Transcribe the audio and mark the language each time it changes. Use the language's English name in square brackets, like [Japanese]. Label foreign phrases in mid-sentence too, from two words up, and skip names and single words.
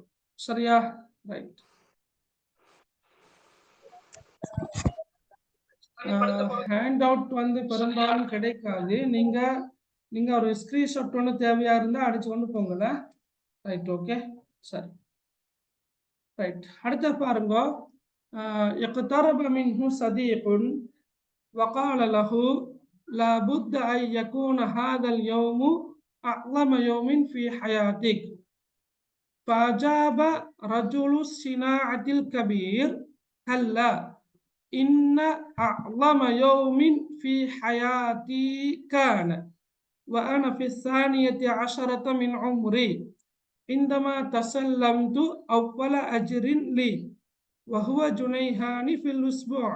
[Tamil] சரியா? ரைட். [English] hand out [Tamil] பெரும்பாலும் கிடைக்காது. நீங்க ஒரு ஸ்கிரீன்ஷாட் ஒன்று தேவையா இருந்தா அடிச்சு கொண்டு போங்கல. [English] right, okay, [Tamil] சரி. ரைட், அடுத்த பாருங்க. [Arabic] اقترب منه صديق وقال له لا بد أن يكون هذا اليوم أعظم يوم في حياتك. فأجاب رجل الصناعة الكبير هلا إن أعظم يوم في حياتي كان وأنا في 12 من عمري عندما تسلمت أول أجر لي وهو جنيهان في الأسبوع.